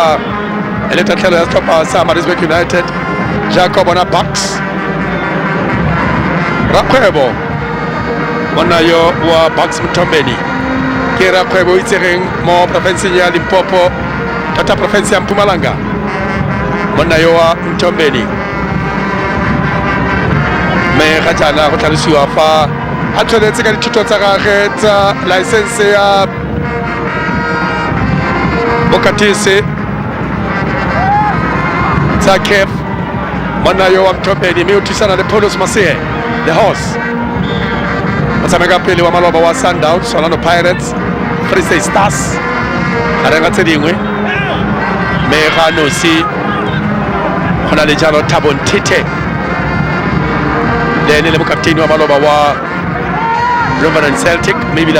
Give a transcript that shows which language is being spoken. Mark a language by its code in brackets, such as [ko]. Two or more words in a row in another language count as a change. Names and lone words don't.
[tn] sa Maritzburg United jaaka bona Bucks rakgwebo monna yo wa Bucks Mthombeni ke rakgwebo itsegeng mo profenseng ya Limpopo tota profense ya Mpumalanga monna yo wa Mthombeni mme ga jaana go tlhalosiwa fa a tshwanetse ka dithuto tsa gage tsa license ya bokatisi tsa CAF monna yo wa Mthombeni mme o thusana le Paulus Masehe [en] the horse [tn] motshameka pele wa maloba wa Sundowns Orlando Pirates Free State Stars a renga tse dingwe mme ga nosi go na le jalo Thabo Nthethe le ene le mokapteini wa maloba wa Roman Celtic maybe